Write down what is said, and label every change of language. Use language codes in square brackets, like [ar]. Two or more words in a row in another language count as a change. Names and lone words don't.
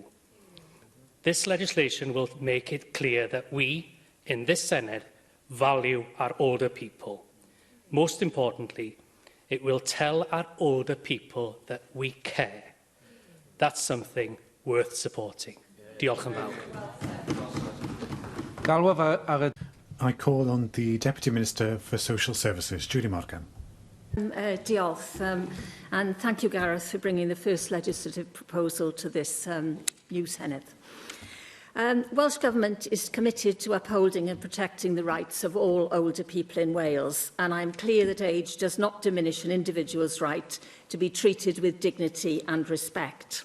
[en] This legislation will make it clear that we, in this Senedd, value our older people. Most importantly, it will tell our older people that we care. That's something worth supporting. [cy] Diolch yn fawr. [en] I call on the Deputy Minister for Social Services, Julie Morgan. Diolch, and thank you, Gareth, for bringing the first legislative proposal to this new Senedd. Welsh Government is committed to upholding and protecting the rights of all older people in Wales, and I'm clear that age does not diminish an individual's right to be treated with dignity and respect.